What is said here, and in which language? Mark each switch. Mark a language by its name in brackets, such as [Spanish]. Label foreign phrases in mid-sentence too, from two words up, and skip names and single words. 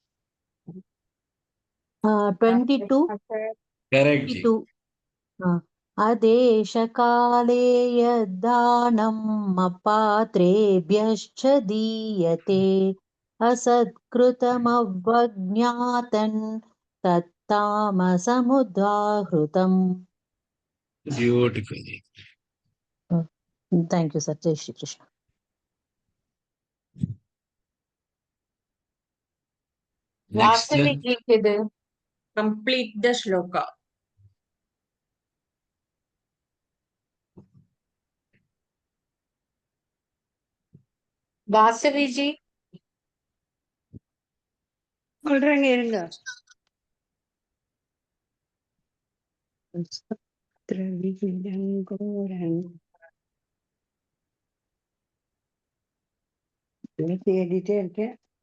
[English] Correct. 22. [Sanskrit] अदेशकाले यद्दानम् अपात्रेभ्यश्च दीयते असत्कृतमवज्ञातन् तत्तामसमुदाहृतम्. [English] Beautiful. Thank you, sir. [Hindi] Jai Shri Krishna. [English] Next. [Tamil] வாசவிஜிக்குது. [English] Complete the shloka. [Tamil] வாசவிஜி சொல்றேங்க இருங்க. தேடிட்டே இருக்கேன்.